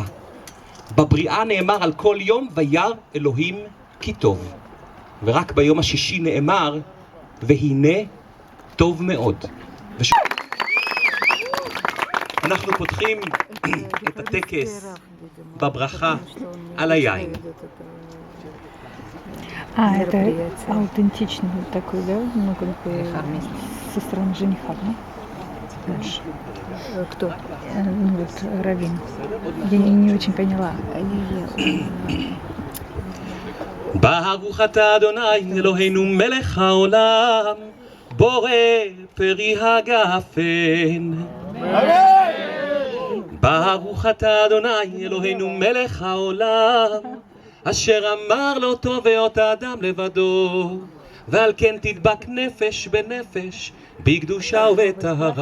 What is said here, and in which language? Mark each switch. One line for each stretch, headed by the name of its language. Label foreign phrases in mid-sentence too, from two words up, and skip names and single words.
Hebrew: בבריאה נאמר על כל יום וירא אלוהים כי טוב. ורק ביום השישי נאמר והנה טוב מאוד. אנחנו פותחים את הטקס בברכה על היין.
Russian: Это аутентичный такой, да? Ну, как бы со стороны жениха, да? Больше. Кто? Ну, вот раввин. Я не очень поняла.
Hebrew: ברוך אתה אדוני אלוהינו מלך העולם בורא פרי הגפן. ברוך אתה אדוני אלוהינו מלך העולם אשר אמר לא טוב היות האדם לבדו ועל כן תדבק נפש בנפש בקדושה ובטהרה.